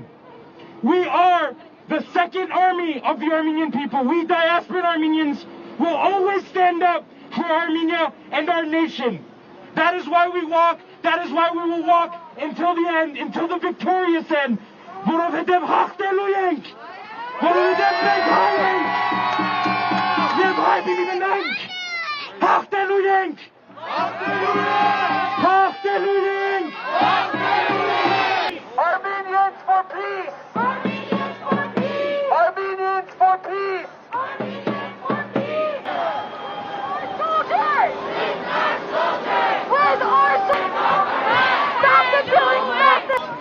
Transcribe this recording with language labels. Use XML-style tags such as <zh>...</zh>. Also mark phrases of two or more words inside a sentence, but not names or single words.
<en>We are the second army of the Armenian people. We diasporan Armenians will always stand up for Armenia and our nation. That is why we walk, that is why we will walk until the end, until the victorious end.</en> <hy>Որովհետև հաղթելու ենք, որովհետև մենք հայ ենք, և հայ պիտի մնանք, հաղթելու ենք, հաղթելու ենք,</hy> <en>Armenians for peace, Armenians for peace, Armenians for peace, Armenians for peace. Soldiers! Where's Artsakh? Stop the killing method!</en>